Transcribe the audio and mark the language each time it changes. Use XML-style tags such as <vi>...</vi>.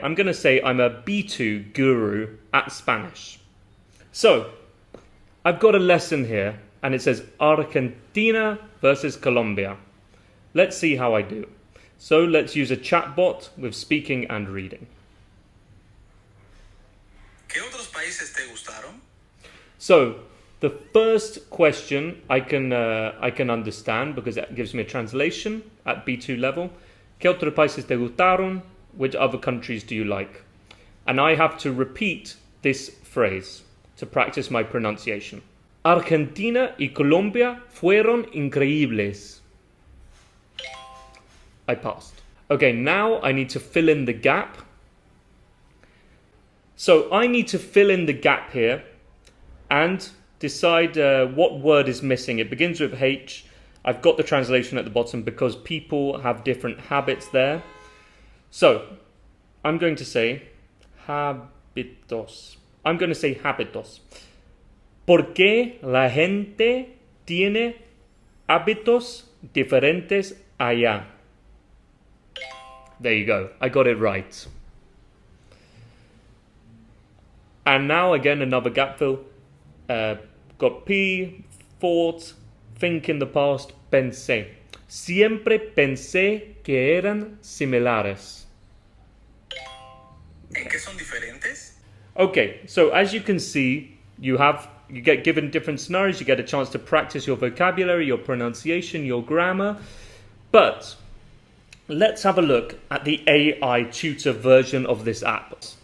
<en>I'm going to say I'm a B2 guru at Spanish. So I've got a lesson here and it says Argentina versus Colombia. Let's see how I do. So let's use a chatbot with speaking and reading.</en> <es>¿Qué otros países te gustaron?</es> <en>So the first question I can understand because it gives me a translation at B2 level.</en> <es>¿Qué otros países te gustaron?</es> <en>Which other countries do you like? And I have to repeat this phrase to practice my pronunciation.</en> <es>Argentina y Colombia fueron increíbles.</es> <en>I passed. Okay, now I need to fill in the gap. So I need to fill in the gap here and decide what word is missing. It begins with H. I've got the translation at the bottom because people have different habits there. So I'm going to say hábitos. I'm going to say hábitos.</en> <es>¿Por qué la gente tiene hábitos diferentes allá?</es> <en>There you go. I got it right. And now again another gap fill. Got P, thought, think in the past, pensé.</en> <es>Siempre pensé que eran similares. ¿En qué son diferentes?</es> <en>Okay, so as you can see, you get given different scenarios. You get a chance to practice your vocabulary, your pronunciation, your grammar. But let's have a look at the AI tutor version of this app.</en>